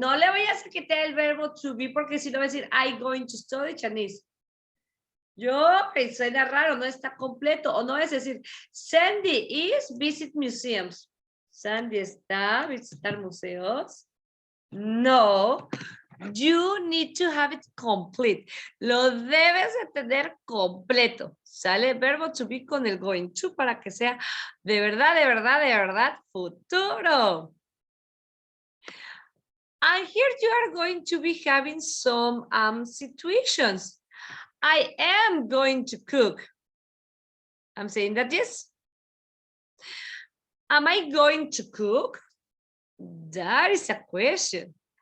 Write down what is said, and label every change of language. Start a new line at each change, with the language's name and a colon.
Spanish: No le vayas a quitar el verbo to be porque si no va a decir,
English: I'm going to study Chinese.
Spanish: Yo, que suena raro, no está completo. O no es decir,
English: Sandy is visit museums.
Spanish: Sandy está a visitar museos. No.
English: You need to have it complete.
Spanish: Lo debes de tener completo. Sale el verbo to be con el going to para que sea de verdad futuro.
English: And here you are going to be having some situations. I am going to cook. I'm saying that yes. Am I going to cook? That is a question.